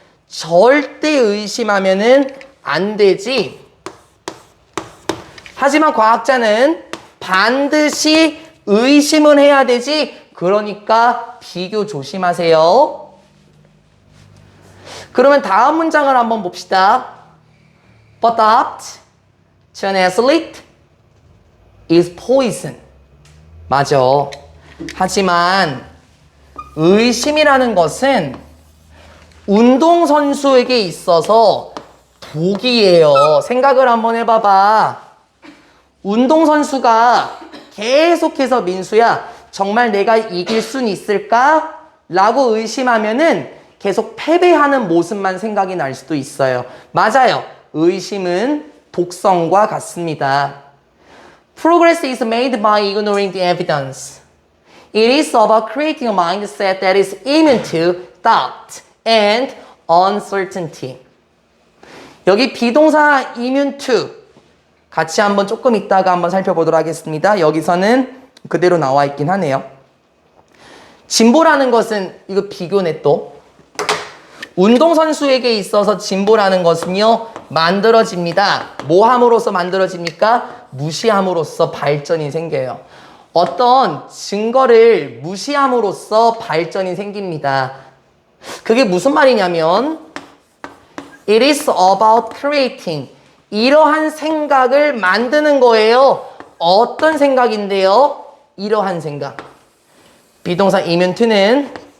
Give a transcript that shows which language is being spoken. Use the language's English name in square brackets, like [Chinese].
[Korean] 절대 의심하면은 안 되지. 하지만 과학자는 반드시 의심은 해야 되지. 그러니까 비교 조심하세요. 그러면 다음 문장을 한번 봅시다. [English] But apt to an athlete is poison. [Korean] 맞아. 하지만 의심이라는 것은 운동선수에게 있어서 독이에요. 생각을 한번 해봐봐. 운동선수가 계속해서 민수야, 정말 내가 이길 순 있을까? 라고 의심하면은 계속 패배하는 모습만 생각이 날 수도 있어요. 맞아요. 의심은 독성과 같습니다. [English] Progress is made by ignoring the evidence. It is about creating a mindset that is immune to doubt and uncertainty. [Korean] 여기 비동사 immune to 같이 한번 조금 이따가 한번 살펴보도록 하겠습니다. 여기서는 그대로 나와 있긴 하네요. 진보라는 것은 이거 비교네 또. 운동선수에게 있어서 진보라는 것은요. 만들어집니다. 뭐 함으로써 만들어집니까? 무시함으로써 발전이 생겨요. 어떤 증거를 무시함으로써 발전이 생깁니다. 그게 무슨 말이냐면 [English] It is about creating. [Korean] 이러한 생각을 만드는 거예요. 어떤 생각인데요? 이러한 생각. 비동사 immune to는